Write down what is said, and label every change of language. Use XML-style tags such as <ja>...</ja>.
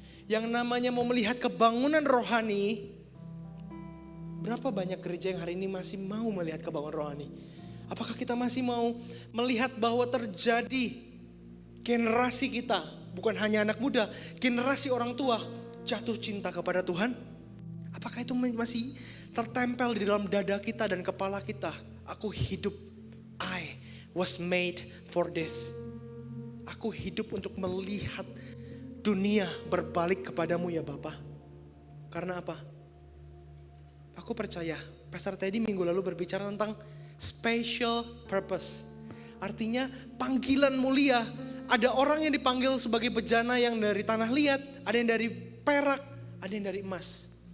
<id>Yang namanya mau melihat kebangunan rohani, berapa banyak gereja yang hari ini masih mau melihat kebangunan rohani? Apakah kita masih mau melihat bahwa terjadi generasi kita, bukan hanya anak muda, generasi orang tua jatuh cinta kepada Tuhan? Apakah itu masih tertempel di dalam dada kita dan kepala kita? Aku hidup,</id> <en>I was made for this.</en> <id>Aku hidup untuk melihat dunia berbalik kepadamu ya Bapa. Karena apa? Aku percaya Pastor Teddy minggu lalu berbicara tentang special purpose. Artinya panggilan mulia. Ada orang yang dipanggil sebagai bejana yang dari tanah liat, ada yang dari perak, ada yang dari emas.</id>